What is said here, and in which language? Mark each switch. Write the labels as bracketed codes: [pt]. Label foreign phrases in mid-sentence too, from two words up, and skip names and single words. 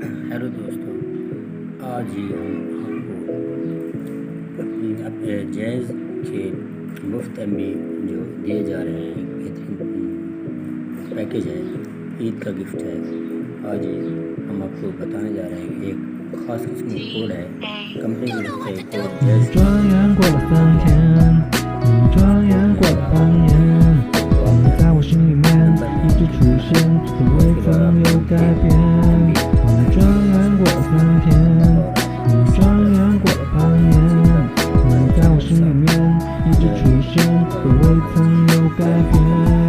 [hi] हेलो दोस्तों, आज ही हम आपको जैज़ के मुफ्त एमबी जो दिए जा रहे हैं बेहतरीन पैकेज है, ईद का गिफ्ट है। आज ही हम आपको बताने जा रहे हैं एक ख़ास किस्म का कोड है, कंपनी की तरफ से कोड जैज़। [zh] 转眼过了3天，转眼过了半年，你在我心里面一直出现，从未曾有改变。转眼过了3天，转眼过了半年，你在我心里面一直出现，从未曾有改变。